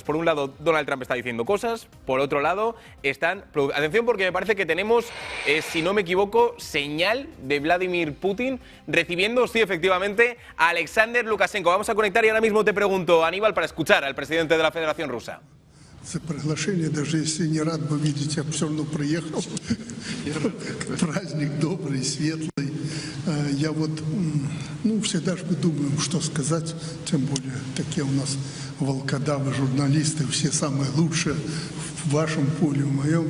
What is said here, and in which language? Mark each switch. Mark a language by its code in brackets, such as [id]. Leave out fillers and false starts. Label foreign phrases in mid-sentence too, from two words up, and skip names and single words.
[es] Por un lado, Donald Trump está diciendo cosas, por otro lado, están... Atención, porque me parece que tenemos, si no me equivoco, señal de Vladimir Putin recibiendo, sí, efectivamente, a Alexander Lukashenko. Vamos a conectar y ahora mismo te pregunto, Aníbal, para escuchar al presidente de la Federación Rusa. [ru] За приглашение, даже если не рад бы видеть, я все равно приехал. Праздник добрый, светлый. Я вот, всегда же мы думаем, что сказать, тем более такие у нас волкодавы, журналисты, все самые лучшие в вашем поле, в моем.